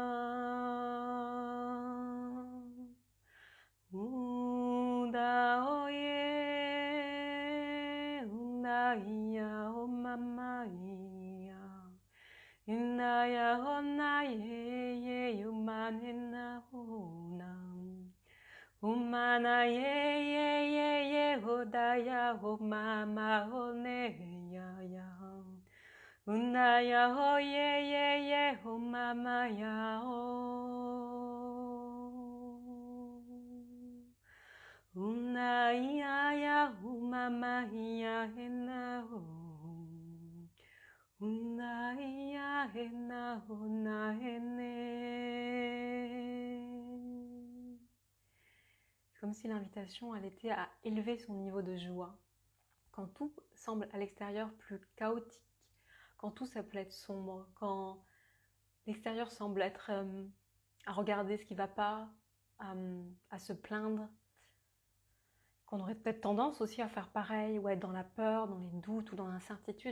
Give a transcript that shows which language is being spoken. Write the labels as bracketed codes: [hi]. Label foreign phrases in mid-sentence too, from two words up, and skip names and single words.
[fr] unda o Ia o mama ia Inaya o na ye umanena ona Umana ye hodaya o mama o ne ya Unaya o ye o mama ya o Unaya ya umama ya hena o Unaya hena o na hene. C'est comme si l'invitation elle était à élever son niveau de joie. Quand tout semble à l'extérieur plus chaotique, quand tout ça peut être sombre, quand l'extérieur semble être à regarder ce qui ne va pas, à se plaindre, qu'on aurait peut-être tendance aussi à faire pareil ou à être dans la peur, dans les doutes ou dans l'incertitude.